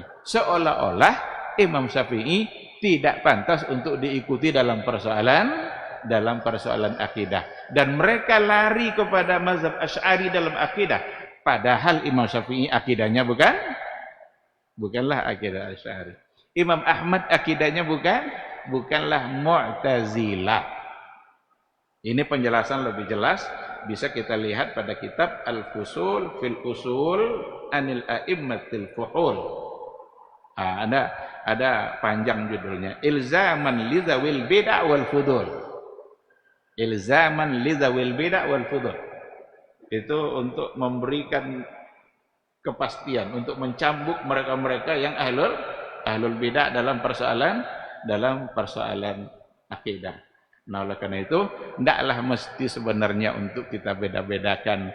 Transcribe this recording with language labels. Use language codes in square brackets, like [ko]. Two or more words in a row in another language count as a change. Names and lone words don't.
[id] Seolah-olah Imam Syafi'i tidak pantas untuk diikuti dalam persoalan akidah, dan mereka lari kepada mazhab Asy'ari dalam akidah, padahal Imam Syafi'i akidahnya bukanlah akidah Asy'ari. Imam Ahmad akidahnya bukanlah Mu'tazilah. Ini penjelasan lebih jelas bisa kita lihat pada kitab Al-Fusul fil Usul Anil A'immatil Fuhul. Ada panjang judulnya, Ilzaman lidzawil bid'ah wal fudul. Ilzaman lidzawil bid'ah wal fudul. Itu untuk memberikan kepastian, untuk mencambuk mereka-mereka yang [ar] أهل البدعة [id] dalam persoalan akidah. Nah, oleh karena itu tidaklah mesti sebenarnya untuk kita beda-bedakan.